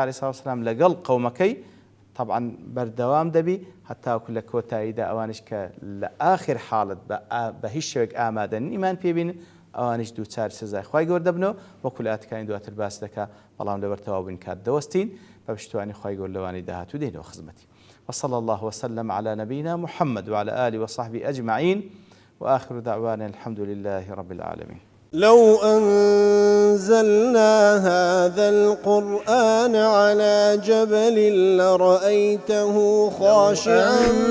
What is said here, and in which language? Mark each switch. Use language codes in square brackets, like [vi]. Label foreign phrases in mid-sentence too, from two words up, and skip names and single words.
[ar] عەلەیهی سەڵات وسەلام [ckb] لەگەڵ قەومەکەی طبعا بەردەوام دەبی هەتاکو لە کۆتاییدا ئەوانش کە لە ئاخر حاڵت بە هیچ شێوەیەک ئامادە نین ئیمان پێبینن ئەوانش دووچار سزای خوای گەورە دەبنەوە وەکو لە ئاەتەکانی دواتر باس دەکات بەڵام لەبەر تەواو کات دەوەستین بە پشتیوانی خوای گەورە لەوانەی داهاتوو دێنەوە خزمەتی [ar] وصلى الله وسلم على نبينا محمد وعلى آله وصحبه أجمعين وآخر دعوانا الحمد لله رب العالمين لو أنزلنا هذا القرآن على جبل لرأيته خاشعا